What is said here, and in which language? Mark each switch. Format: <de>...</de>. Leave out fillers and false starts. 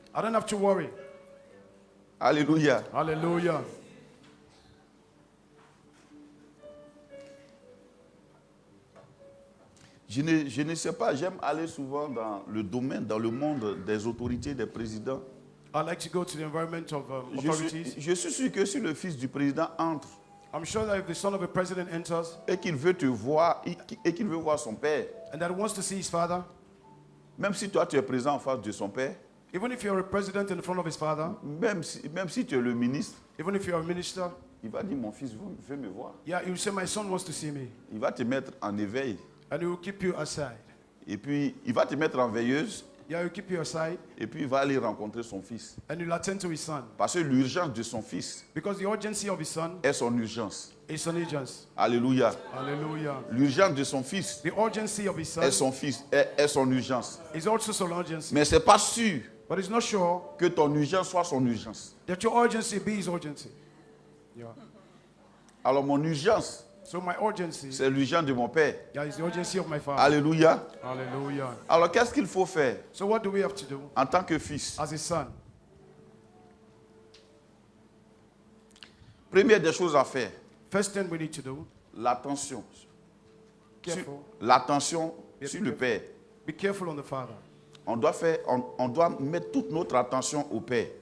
<en>I don't have to worry.</en> <fr>Alléluia.</fr> <en>Hallelujah.</en> <fr>Je ne sais pas, j'aime aller souvent dans le domaine, dans le monde des autorités, des présidents.</fr> <en>I like to go to the environment of authorities.</en> <fr>Je suis sûr que si le fils du président entre</fr> <en>I'm sure that if the son of a president enters</en> <fr>et qu'il veut te voir et qu'il veut voir son père,</fr> <en>and that wants to see his father,</en> <fr>même si toi tu es présent en face de son père,</fr> <en>even if you're a president in front of his father,</en> <fr>même si tu es le ministre,</fr> <en>even if you're a minister,</en> <fr>il va dire mon fils veut me voir.</fr> <en>yeah, you say my son wants to see me,</en> <fr>Il va te mettre en éveil</fr> <en>and he will keep you aside.</en> <fr>et puis il va te mettre en veilleuse</fr> <en>Yeah, he will keep you aside,</en> <fr>et puis il va aller rencontrer son fils.</fr> <en>and you'll attend to his son,</en> <fr>Parce que l'urgence de son fils</fr> <en>because the urgency of his son</en> <fr>est son urgence.</fr> <en>is</en> <fr>son urgence. Alléluia.</fr> <en>Hallelujah.</en> <fr>L'urgence de son fils</fr> <en>The urgency of his son</en> <fr>est son fils, est son urgence.</fr> <en>is also son urgency,</en> <fr>Mais ce n'est pas sûr</fr> <en>but it's not sure</en> <fr>que ton urgence soit son urgence.</fr> <en>that your urgency be his urgency. Yeah.</en> <fr>Alors mon urgence,</fr> <en>So my urgency,</en> <fr>c'est l'urgence de mon père.</fr> <en>yeah, is the urgency of my father.</en> <fr>Alléluia.</fr> <en>Hallelujah.</en> <fr>Alors qu'est-ce qu'il faut faire</fr> <en>So what do we have to do</en> <fr>en tant que fils?</fr> <en>as his son?</en> <fr>Première des choses à faire,</fr> <en>First thing we need to do,</en> <fr>l'attention.</fr> <en>careful.</en> <fr>L'attention sur le père.</fr> <en>Be careful on the father.</en> <fr>On doit mettre toute notre attention au père.</fr>